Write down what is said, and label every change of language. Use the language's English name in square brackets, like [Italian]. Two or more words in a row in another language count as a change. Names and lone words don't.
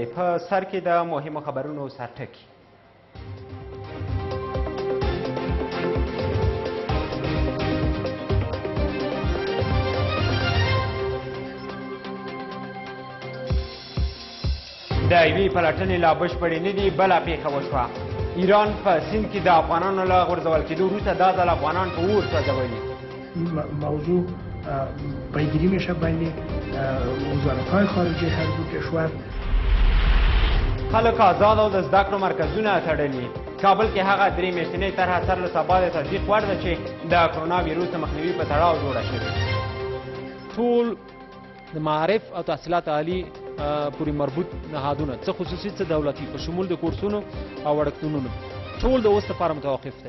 [Pashto] په سر کې د مهمو خبرونو سرټکي. د یوې پلټنې لا بشپړې نه دي. بله پیښه وشوه. ایران په سیند کې د افغانانو له غورځول کېدو وروسته دا ځل افغانان په اور سوځولي. [Persian] موضوع پیگیری میشه بین وزارت‌های خارجه هر دو کشور. [Pashto] خلک آزاد او د زده کړو مرکزونه تړلي. کابل کې هغه درې میاشتنۍ طرحه سر له سبا د تصدیق وړ ده چې د کرونا ویروس د مخنیوي په تړاو جوړه شوې. ټول د معارف او تحصیلات عالی پورې مربوط نهادونه څه خصوصي څه دولتي په شمول د کورسونو او وړکتونونو ټول د اوس لپاره متوقف دی.